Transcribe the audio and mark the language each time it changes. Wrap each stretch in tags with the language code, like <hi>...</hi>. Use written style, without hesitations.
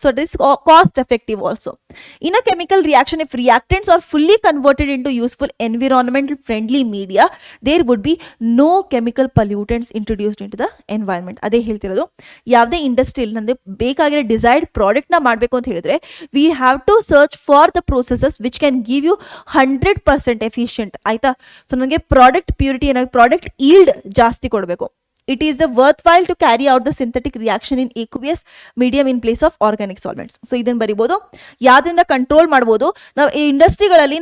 <en>So it is cost effective also. In a chemical reaction, if reactants are fully converted into useful environmental friendly media, there would be no chemical pollutants introduced into the environment.</en> <kn>ಅದೇ ಹೇಳ್ತಿರೋದು, ಯಾವುದೇ ಇಂಡಸ್ಟ್ರಿಯಲ್ಲಿ ನಮಗೆ ಬೇಕಾಗಿರೋ desired ಪ್ರಾಡಕ್ಟ್ನ ಮಾಡಬೇಕು ಅಂತ ಹೇಳಿದ್ರೆ,</kn> <en>We have to search for the processes which can give you 100% efficient.</en> <kn>ಆಯ್ತಾ? ಸೊ ನನಗೆ ಪ್ರಾಡಕ್ಟ್ ಪ್ಯೂರಿಟಿ ಏನಾಗಿ, ಪ್ರಾಡಕ್ಟ್ ಈಲ್ಡ್ ಜಾಸ್ತಿ ಕೊಡಬೇಕು.</kn> <en>It is the worthwhile to carry out the synthetic reaction in aqueous medium in place of organic solvents.</en> <kn>So ಇದನ್ನು ಬರಿಬೋದು, ಯಾವ್ದಿಂದ control ಮಾಡ್ಬೋದು ನಾವು ಈ ಇಂಡಸ್ಟ್ರಿಗಳಲ್ಲಿ.</kn>